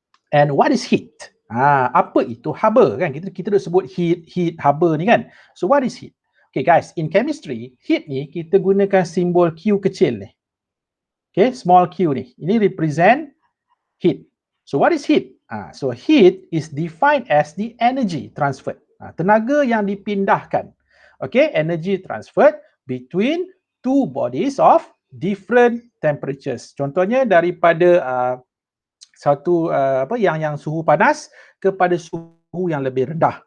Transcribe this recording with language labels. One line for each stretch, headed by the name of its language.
English: And what is heat?
Malay: Apa itu haba kan? Kita dah sebut heat, haba ni kan.
English: So what is heat? Okay guys, in chemistry,
Malay: heat ni kita gunakan simbol Q kecil ni.
English: Okay, small q ni. Ini represent heat. So what is heat? So heat is defined as the energy transferred.
Malay: Tenaga yang dipindahkan.
English: Okay, energy transferred between two bodies of different temperatures.
Malay: Contohnya daripada satu yang suhu panas kepada suhu yang lebih rendah.